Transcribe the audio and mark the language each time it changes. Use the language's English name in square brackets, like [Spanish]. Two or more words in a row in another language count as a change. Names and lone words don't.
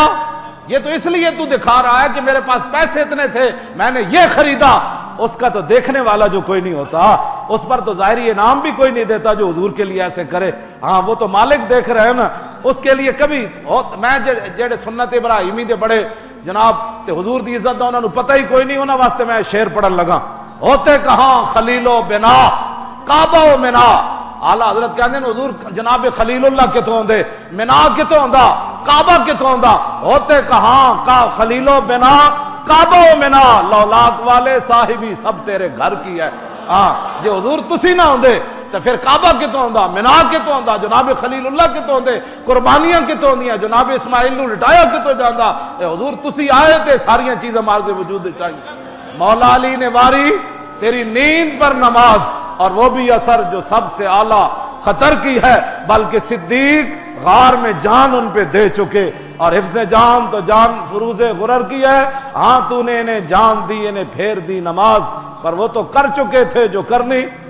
[Urdu] یہ تو اس لیے تو دکھا رہا ہے کہ میرے پاس پیسے اتنے تھے میں نے یہ خریدا. اس کا تو دیکھنے والا جو کوئی نہیں ہوتا, اس پر تو ظاہری انعام بھی کوئی نہیں دیتا جو حضور کے لیے ایسے کرے. ہاں وہ تو مالک دیکھ رہے ہیں نا, [Punjabi] اس کے لیے کبھی میں جڑے سنت ابراہیمی دے بڑے جناب تے حضور دی عزت دا انہاں نو پتہ ہی کوئی نہیں, انہاں واسطے میں شعر پڑھن لگا. [Urdu] ہوتے کہاں خلیل و بنا کعبہ و منا. [Punjabi] اعلیٰ حضرت کہندے ہیں حضور جناب خلیل اللہ کتوں ہوندے, منا کتوں ہوندا, کعبہ کتوں ہوندا. [Urdu] ہوتے کہاں کا خلیل و بنا کعبہ و منا, لولاک والے صاحبی سب تیرے گھر کی ہے. [Punjabi] ہاں جے حضور تسی نہ ہوندے تو پھر کعبہ کتوں ہوندا, منا کتوں ہوندا, جناب خلیل اللہ کتوں ہوندے, قربانیاں کتوں ہوندیاں, جناب اسماعیل نو لٹایا کتوں جاندا. اے حضور تسی آئے تے ساریاں چیزیں مارز وجود چاہیے. [Urdu] مولا علی نے واری تیری نیند پر نماز, اور وہ بھی اثر جو سب سے اعلیٰ خطر کی ہے, بلکہ صدیق غار میں جان ان پہ دے چکے, اور حفظ جان تو جان فروز غرر کی ہے. ہاں تو نے انہیں جان دی, انہیں پھیر دی نماز, پر وہ تو کر چکے تھے جو کرنی.